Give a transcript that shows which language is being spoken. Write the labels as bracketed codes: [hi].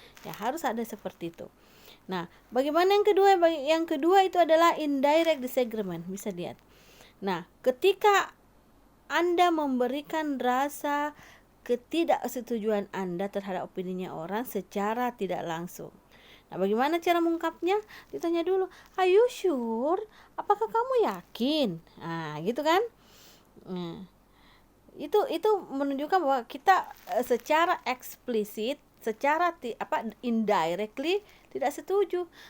[id] Ya, harus ada seperti itu. Nah, bagaimana yang kedua? Yang kedua itu adalah [en] indirect disagreement, [id] bisa lihat. Nah, ketika Anda memberikan rasa ketidaksetujuan Anda terhadap opininya orang secara tidak langsung. Nah, bagaimana cara mengungkapnya? Ditanya dulu, [en] are you sure? [id] Apakah kamu yakin? Gitu kan? Itu menunjukkan bahwa kita secara eksplisit, secara indirectly tidak setuju.